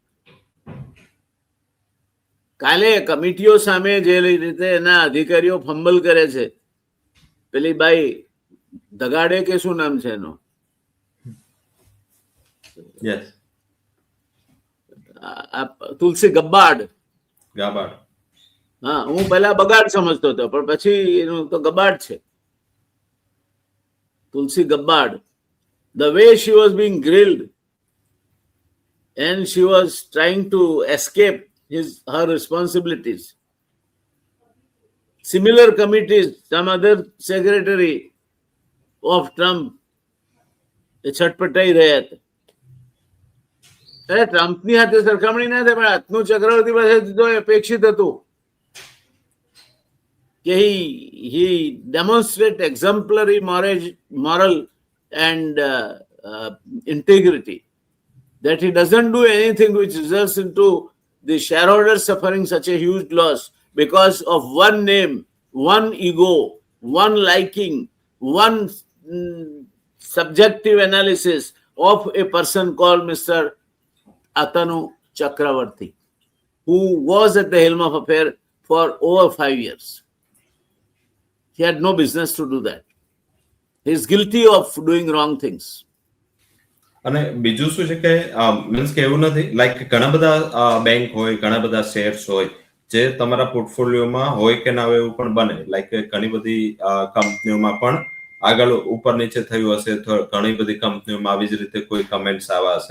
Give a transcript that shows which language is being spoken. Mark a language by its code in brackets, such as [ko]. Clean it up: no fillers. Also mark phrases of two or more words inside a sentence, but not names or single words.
[gu] કાલે કમિટીઓ સામે જે રીતે એના અધિકારીઓ ફંબલ કરે છે, પેલી બાઈ દગાડે કે શું નામ છે એનો, તુલસી ગબ્બાર્ડ. હા, હું પહેલા બગાડ સમજતો હતો પણ પછી એનું તો ગબ્બાર્ડ છે, તુલસી ગબ્બાર્ડ. [en] The way she was being grilled and she was trying to escape her responsibilities. Similar committees, some other secretary of Trump, [gu] એ છટપટાઈ રહ્યા હતા. ટ્રમ્પની હાથે સરખામણી ના થાય, પણ આત્મુ ચક્રવર્તી પાસેથી તો અપેક્ષિત હતું [en] કે he demonstrate exemplary moral and integrity, that he doesn't do anything which results into the shareholders suffering such a huge loss because of one name, one ego, one liking, one subjective analysis of a person called Mr. Atanu Chakravarti, who was at the helm of affair for over 5 years. He had no business to do that. He is guilty of doing wrong things. [gu] અને બીજું શું છે કે મીન્સ કે એવું નથી લાઈક ઘણા બધા બેંક હોય, ઘણા બધા શેર્સ હોય જે તમારા પોર્ટફોલિયોમાં હોય કે ના હોય એવું પણ બને. લાઈક ઘણી બધી કંપનીઓમાં પણ આગળ ઉપર નીચે થયું હશે, ઘણી બધી કંપનીઓમાં આવી જ રીતે કોઈ કમેન્ટ્સ આવ્યા હશે.